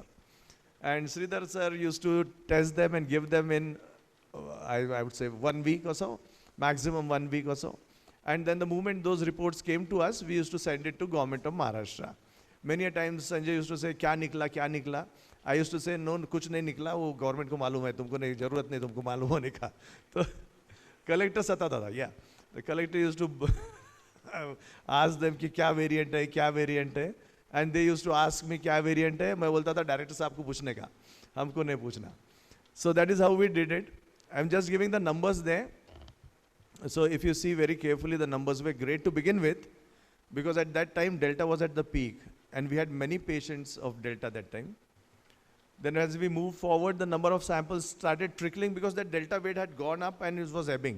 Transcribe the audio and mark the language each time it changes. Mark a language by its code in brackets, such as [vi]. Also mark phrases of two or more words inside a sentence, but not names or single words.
[en] And Sridhar sir used to test them and give them in, I would say 1 week or so, maximum 1 week or so. And then the moment those reports came to us, we used to send it to Government of Maharashtra. Many a times Sanjay used to say, [hi] क्या निकला? [en] I used to say, no, [hi] कुछ नहीं निकला, वो government को मालूम है, तुमको नहीं, जरूरत नहीं तुमको मालूम होने का. So, collector satata tha, [en] yeah. The collector used to ask them [hi] ki kya variant hai, [en] and they used to ask me [hi] kya variant hai, मैं बोलता था director साहब को पूछने का, हमको नहीं पूछना. [en] So that is how we did it. I'm just giving the numbers there. So if you see very carefully, the numbers were great to begin with, because at that time Delta was at the peak, and we had many patients of Delta that time. Then as we moved forward, the number of samples started trickling, because that Delta weight had gone up and it was ebbing.